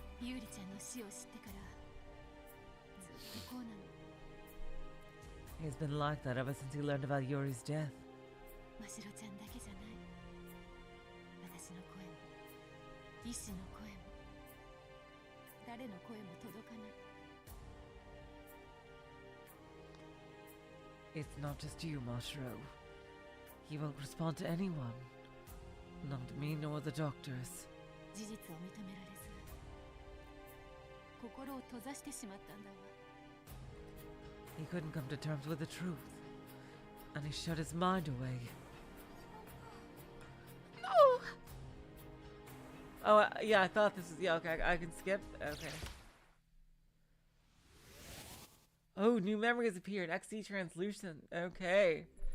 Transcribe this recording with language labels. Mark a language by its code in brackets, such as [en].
[ja] ユーリちゃんの死を知ってからずっとこうなの。 [en] He's been like that ever since he learned about Yuri's death. [ja] ましろちゃんだけじゃない。私の声も、医師の声も、誰の声も届かない。 [en] It's not just you, Mashiro. He won't respond to anyone. Not me nor the doctors. [ja] 事実を認められず、心を閉ざしてしまったんだわ。 [en] He couldn't come to terms with the truth. And he shut his mind away. No! Oh, yeah, I thought this was... Yeah, okay, I can skip? Okay. Oh, new memories appeared. XD translucent. Okay.